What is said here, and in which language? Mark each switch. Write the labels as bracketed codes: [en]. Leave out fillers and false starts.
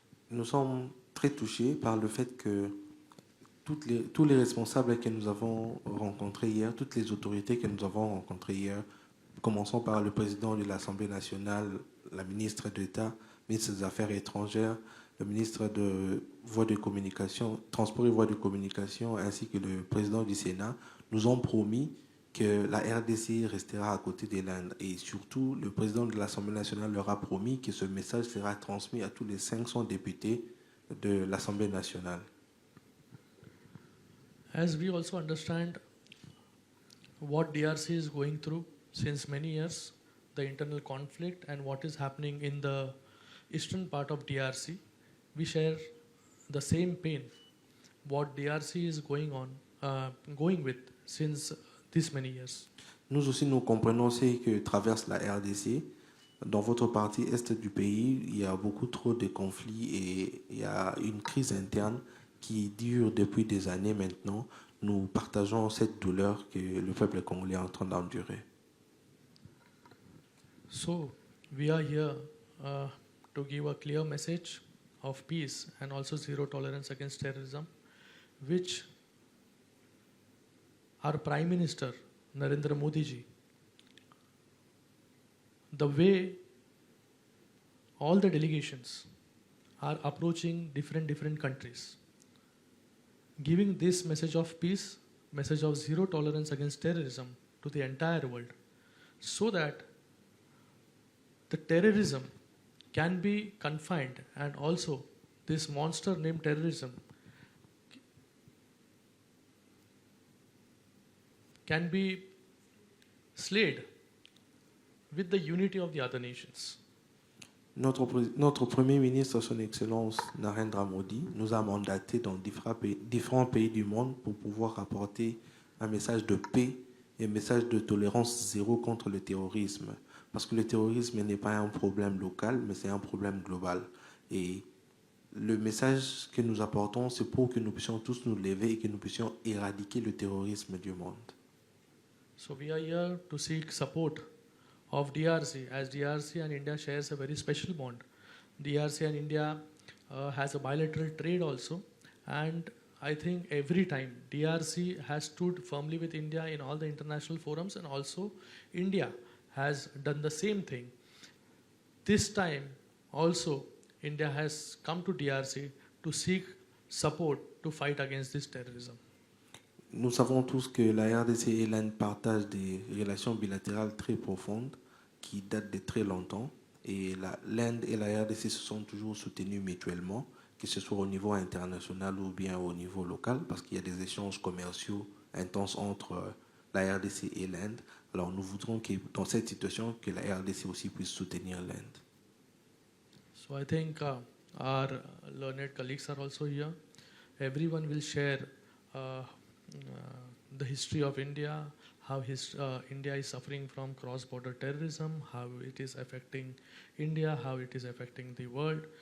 [fr] Nous sommes très touchés par le fait que tous les responsables que nous avons rencontrés hier, toutes les autorités que nous avons rencontrées hier, commençons par le président de l'Assemblée nationale, la ministre d'État, ministre des Affaires étrangères, le ministre de Voies de communication, Transport et Voies de communication, ainsi que le président du Sénat, nous ont promis que la RDC restera à côté de l'Inde. Et surtout, le président de l'Assemblée nationale leur a promis que ce message sera transmis à tous les 500 députés de l'Assemblée nationale. [en] As we also understand what DRC is going through since many years, the internal conflict and what is happening in the eastern part of DRC, we share the same pain what DRC is going with since these many years. [fr] Nous aussi, nous comprenons ce que traverse la RDC. Dans votre partie est du pays, il y a beaucoup trop de conflits et il y a une crise interne qui dure depuis des années maintenant. Nous partageons cette douleur que le peuple congolais est en train d'endurer. [en] So, we are here to give a clear message of peace and also zero tolerance against terrorism, which our Prime Minister, Narendra Modi ji, the way all the delegations are approaching different countries, giving this message of peace, message of zero tolerance against terrorism to the entire world, so that the terrorism can be confined, and also this monster named terrorism can be slayed with the unity of the other nations. [fr] Notre Premier ministre, Son Excellence Narendra Modi, nous a mandatés dans différents pays du monde pour pouvoir apporter un message de paix et un message de tolérance zéro contre le terrorisme. Parce que le terrorisme n'est pas un problème local, mais c'est un problème global. Et le message que nous apportons, c'est pour que nous puissions tous nous lever et que nous puissions éradiquer le terrorisme du monde. [en] So we are here to seek support of DRC, as DRC and India shares a very special bond. DRC and India has a bilateral trade also, and I think every time DRC has stood firmly with India in all the international forums, and also India has done the same thing. This time also India has come to DRC to seek support to fight against this terrorism. [fr] Nous savons tous que la RDC et l'Inde partagent des relations bilatérales très profondes qui datent de très longtemps. Et l'Inde et la RDC se sont toujours soutenus mutuellement, que ce soit au niveau international ou bien au niveau local, parce qu'il y a des échanges commerciaux intenses entre la RDC et l'Inde. Alors nous voudrons que dans cette situation, que la RDC aussi puisse soutenir l'Inde. [en] So I think our learned colleagues are also here. Everyone will share the history of India, how India is suffering from cross-border terrorism, how it is affecting India, how it is affecting the world.